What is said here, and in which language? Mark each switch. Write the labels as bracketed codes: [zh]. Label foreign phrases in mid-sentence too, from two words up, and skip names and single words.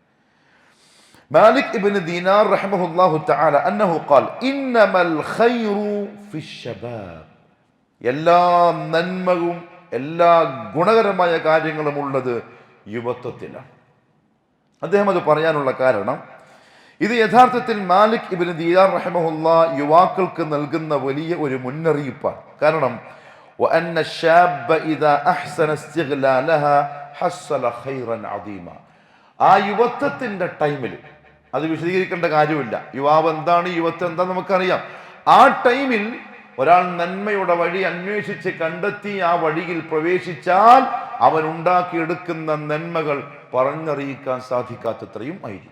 [ml] മാലിക് ഇബ്നു ദീനാർ [ar] رحمه الله تعالى أنه قال إنما الخير في الشباب, [ml] എല്ലാ നന്മയും എല്ലാ ഗുണകരമായ കാര്യങ്ങളും ഉള്ളത് യുവത്വത്തിലാണ്. അദ്ദേഹം അത് പറയാനുള്ള കാരണം ഇത് യഥാർത്ഥത്തിൽ മാലിക് ഇബ്നു ദീനാർ റഹിമഹുല്ലാ യുവാക്കൾക്ക് നൽകുന്ന വലിയ ഒരു മുന്നറിയിപ്പാണ്. [ar] കാരണം وأن الشاب إذا أحسن استغلالها حصل خيرا عظيما. [ml] ആ യുവത്വത്തിന്റെ ടൈമിൽ, അത് വിശദീകരിക്കേണ്ട കാര്യമില്ല. യുവാവ് എന്താണ്, യുവത്വം എന്താണെന്ന് നമുക്കറിയാം. ആ ടൈമിൽ ഒരാൾ നന്മയുടെ വഴി അന്വേഷിച്ച് കണ്ടെത്തി ആ വഴിയിൽ പ്രവേശിച്ചാൽ അവൻ ഉണ്ടാക്കിയെടുക്കുന്ന നന്മകൾ പറഞ്ഞറിയിക്കാൻ സാധിക്കാത്തത്രയും ആയിരിക്കും.